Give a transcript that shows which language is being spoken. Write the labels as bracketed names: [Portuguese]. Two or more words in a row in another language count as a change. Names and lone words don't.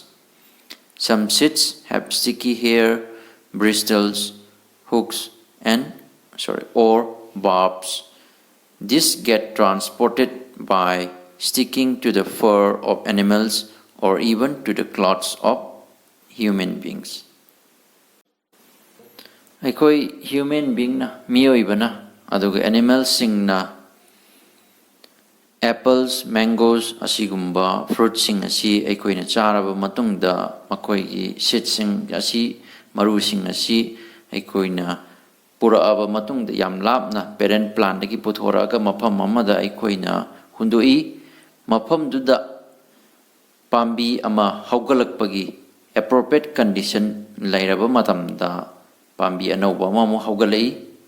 [English] Some seeds have sticky hair, bristles, hooks, or barbs. These get transported by sticking to the fur of animals or even to the clothes of human beings. [Manipuri] Aikoi [English] human being [Manipuri] na miyoibana aduga animals sing na [English] apples, mangoes [Manipuri] asigumba fruits sing asi aikoi na charaba matungda makoi gi seeds sing asi maru sing asi aikoi na puraaba matungda yam lapna [English] parent plant [Manipuri] dagi puthoraga mafam amada aikoi na hundoi mafam duda pambi ama haugalakpagi [English] appropriate condition [Manipuri] lairaba matamda pambi anauba ama haugalai